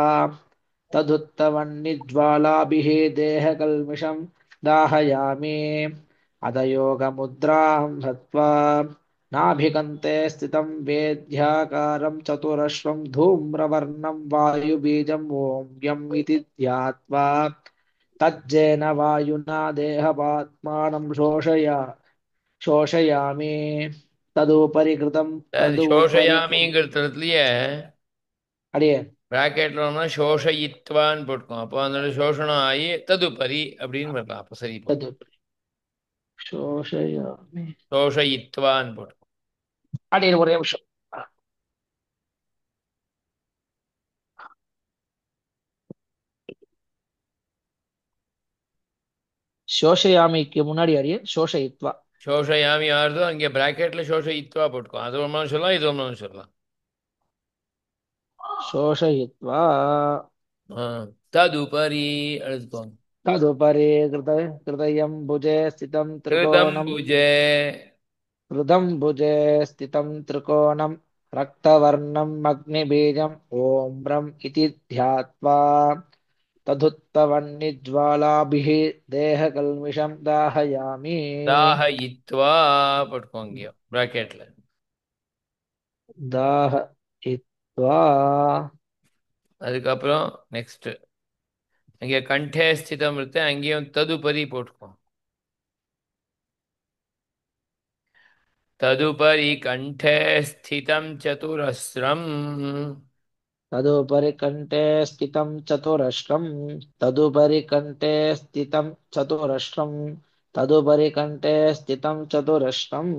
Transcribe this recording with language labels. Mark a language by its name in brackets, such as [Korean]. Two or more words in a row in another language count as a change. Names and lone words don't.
[Sanskrit] तदुत्तवह्निज्वालाभिः देहकल्मिषं दाहयामि अधयोगमुद्रां हत्वा नाभिकन्ते स्थितं वेद्याकारं चतुरश्वं धूम्रवर्णं वायुबीजम् ॐ यम् इति ध्यात्वा तज्जेन वायुना देहपात्मानं शोषयामि तदुपरि शोषयामि [Tamil] अडिये பிராக்கெட்ல சோஷயித்வான்னு போட்டுக்கோம் அப்போ அதோட சோஷணம் ஆகி ததுபரி அப்படின்னு வரலாம் அப்போ சரி போடும் [Sanskrit] तदुपरि शोषयामि [Tamil] சோஷயித்வான்னு போட்டுக்கோம் अडिये ஒரே நிமிஷம் शोषयामिக்கு முன்னாடி அடியே शोषयित्वा சோஷயாமி ஆறுதோ அங்கே பிராக்கெட்ல சோஷயித்வா போட்டுக்கோம் அது ஒன்றும் சொல்லலாம் இது ஒன்றும் சொல்லலாம் [Sanskrit] शोषयित्वा [Tamil] ஆ, ததுபரி எழுதுக்கோங்க [Sanskrit] तदुपरि कृतयं भुजे स्थितं त्रिकोणं [Tamil] ஹிருதம்புஜே [Sanskrit] हृदं भुजे स्थितं त्रिकोणं रक्तवर्णम् अग्निबीजम् ॐ ब्रह्म इति ध्यात्वा तदुत्तवह्निज्वालाभिः देहकल्मिषं दाहयामि [Tamil] தாஹயித்வா போட்டுக்கோங்க பிராக்கெட்ல [Sanskrit] दाहयित्वा [Tamil] அதுக்கப்புறம் நெக்ஸ்ட் அங்கே [Sanskrit] कण्ठे स्थितम् [Tamil] இருக்கு அங்கேயும் ததுபரி போட்டுக்கோம் [Sanskrit] तदुपरि कण्ठे स्थितं चतुरस्रम् तदुपरि कण्ठे स्थितं चतुरस्रं तदुपरि कण्ठे स्थितं चतुरस्रं तदुपरि कण्ठे स्थितं चतुरस्रम्